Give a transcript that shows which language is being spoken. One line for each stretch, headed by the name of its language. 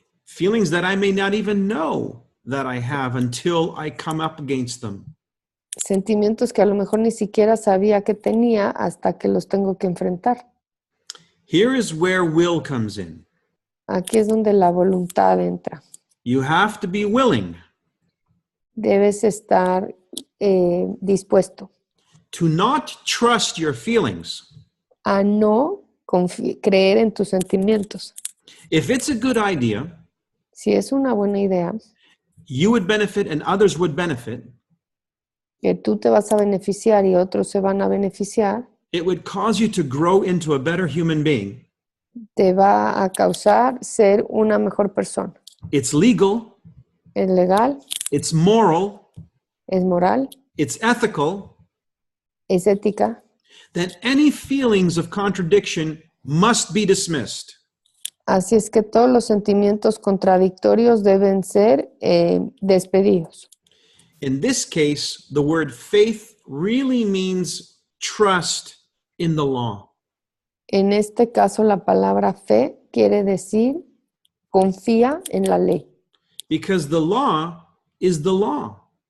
English: Feelings that I may not even know that I have until I come up against them.
Spanish: Sentimientos que a lo mejor ni siquiera sabía que tenía hasta que los tengo que enfrentar.
English: Here is where will comes in.
Spanish: Aquí es donde la voluntad entra.
English: You have to be willing
Spanish: Debes estar dispuesto
English: to not trust your feelings.
Spanish: a no creer en tus sentimientos.
English: If it's a good idea,
Spanish: Si es una buena idea,
English: you would benefit and others would benefit,
Spanish: que tú te vas a beneficiar y otros se van a beneficiar,
English: it would cause you to grow into a better human being.
Spanish: te va a causar ser una mejor persona.
English: It's legal,
Spanish: Es legal,
English: it's moral,
Spanish: es moral,
English: it's ethical.
Spanish: es ética.
English: Then any feelings of contradiction must be dismissed.
Spanish: Así es que todos los sentimientos contradictorios deben ser despedidos.
English: In this case, the word faith really means trust in the law.
Spanish: En este caso, la palabra fe quiere decir confía en la ley,
English: Because the law is the law.